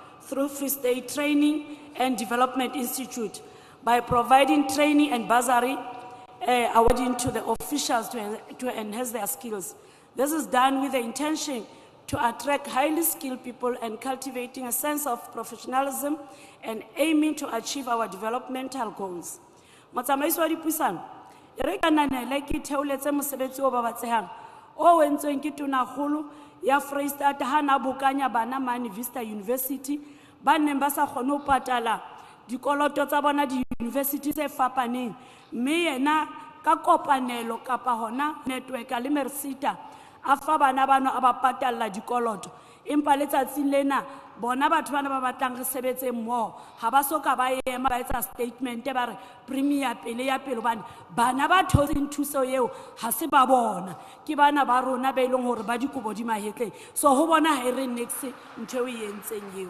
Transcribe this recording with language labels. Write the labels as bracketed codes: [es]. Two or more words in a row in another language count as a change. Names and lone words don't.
[en] through Free State Training and Development Institute by providing training and bursary awarding to the officials to enhance their skills. This is done with the intention to attract highly skilled people and cultivating a sense of professionalism and aiming to achieve our developmental goals. [st] Motsamaisi wa dipuisano, e re ka nanele ke theoletse mosebetsi o babatsehang o wentsweng ke tonakgolo ya Freistata ha na bokanya bana mane Vista University ba neng ba sa kgone ho patala dikoloto tsa bona di university tse fapaneng, mme yena ka kopanelo kapa hona network le Mersita a fa bana bano a ba patalla dikoloto, empa letsatsing lena bona batho bana ba batlang re sebetse mmoho ha ba soka ba ema ba etsa statement ba re premier pele ya pele bana ba thotseng thuso eo ha se ba bona ke bana ba rona ba ileng hore ba dikobo di mahetleng, so ho bona ha e re next ntho e entseng eo.